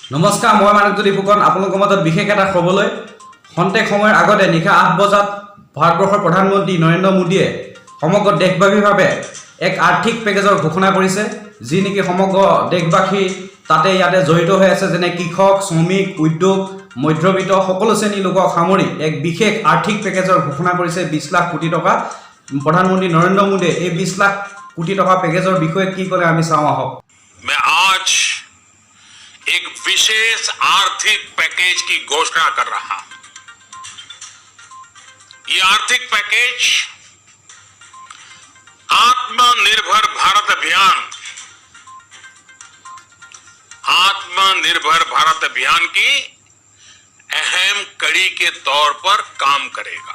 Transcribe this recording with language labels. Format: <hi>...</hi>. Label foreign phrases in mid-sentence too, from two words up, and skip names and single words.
<as>নমস্কাৰ, মই মানৱজ্যোতি ফুকন আপোনালোকৰ মাজত বিশেষ এটা খবৰলৈ খন্তেক সময়ৰ আগতে নিশা ৮ বজাত ভাৰতবৰ্ষৰ প্ৰধানমন্ত্ৰী নৰেন্দ্ৰ মোদীয়ে সমগ্ৰ দেশব্যাপীভাৱে এক আৰ্থিক পেকেজৰ ঘোষণা কৰিছে, যি নেকি সমগ্ৰ দেশবাসী তাতে ইয়াতে জড়িত হৈ আছে, যেনে কৃষক, শ্ৰমিক, উদ্যোগ, মধ্যবিত্ত সকলো শ্ৰেণীৰ লোকক সামৰি এক বিশেষ আৰ্থিক পেকেজৰ ঘোষণা কৰিছে 20 লাখ কোটি টকা। প্ৰধানমন্ত্ৰী নৰেন্দ্ৰ মোদীয়ে এই 20 লাখ কোটি টকা পেকেজৰ বিষয়ে কি ক'লে আমি চাওঁ আহক।</as> <hi>मैं आज एक विशेष आर्थिक पैकेज की घोषणा कर रहा हूं। ये आर्थिक पैकेज आत्मनिर्भर भारत अभियान की अहम कड़ी के तौर पर काम करेगा।</hi>